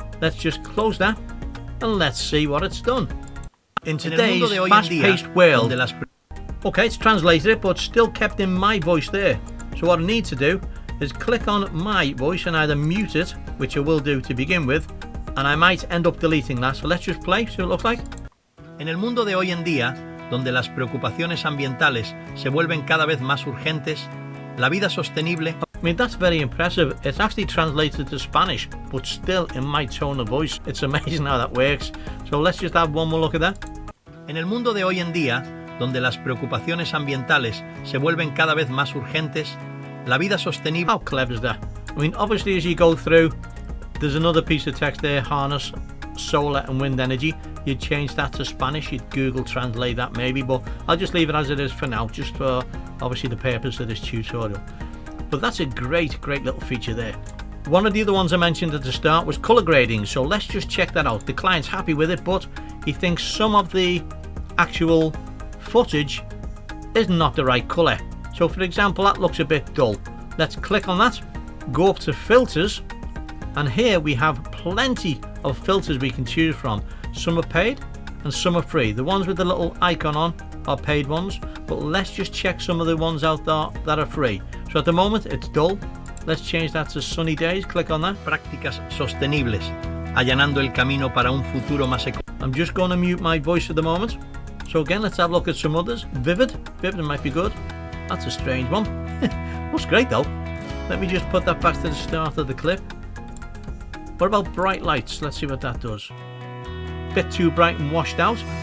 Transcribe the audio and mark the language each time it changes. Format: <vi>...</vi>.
<en>Let's just close that and let's see what it's done. In today's fast-paced world, okay, it's translated it but still kept in my voice there. So what I need to do is click on my voice and either mute it, which I will do to begin with, and I might end up deleting that. So let's just play, see what it looks like.</en> <es>En el mundo de hoy en día, donde las preocupaciones ambientales se vuelven cada vez más urgentes, la vida sostenible...</es> <en>I mean, that's very impressive. It's actually translated to Spanish, but still in my tone of voice. It's amazing how that works. So let's just have one more look at that.</en> <es>En el mundo de hoy en día, donde las preocupaciones ambientales se vuelven cada vez más urgentes, la vida sostenible...</es> <en>How clever is that? I mean, obviously as you go through, there's another piece of text there, harness solar and wind energy. You'd change that to Spanish, you'd Google translate that maybe, but I'll just leave it as it is for now, just for obviously the purpose of this tutorial. But that's a great little feature there. One of the other ones I mentioned at the start was color grading, so let's just check that out. The client's happy with it, but he thinks some of the actual footage is not the right color. So for example, that looks a bit dull. Let's click on that, go up to filters, and here we have plenty of filters we can choose from. Some are paid and some are free. The ones with the little icon on are paid ones, but let's just check some of the ones out there that are free. So at the moment it's dull. Let's change that to sunny days. Click on that.</en> <es>Prácticas sostenibles, allanando el camino para un futuro más eco.</es> <en>I'm just going to mute my voice at the moment. So again, let's have a look at some others. Vivid might be good. That's a strange one. Looks great though. Let me just put that back to the start of the clip. What about bright lights? Let's see what that does. Bit too bright and washed out.</en>